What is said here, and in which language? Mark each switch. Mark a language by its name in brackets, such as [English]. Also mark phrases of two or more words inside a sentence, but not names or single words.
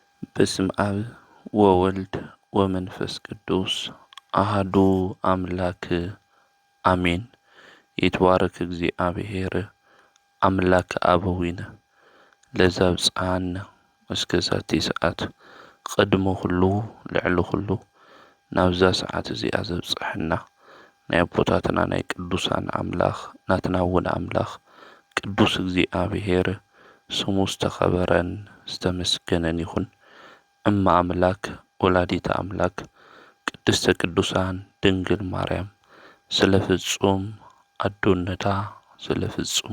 [Geez] በስመ አብ ወወልድ ወመንፈስ ቅዱስ አሐዱ አምላክ አሜን። ይትባረክ እግዚአብሔር አምላከ አበዊነ ለዘአብጽሐነ እስከ ዛቲ ሰዓት ቅድመ ኩሉ [Tigrinya] ልዕሊ ኩሉ ናብዛ ሰዓት እዚኣ ዘብጽሐና ናይ አቦታትና ናይ ቅዱሳን አምላኽ ናትና እውን አምላኽ ቅዱስ እግዚአብሔር ስሙ ዝተኸበረን ዝተመስገነን ይኹን። እማ አምላክ [Geez] ወላዲተ አምላክ ቅድስተ ቅዱሳን [Tigrinya] ድንግል ማርያም ስለ ፍጹም አዶነታ ስለ ፍጹም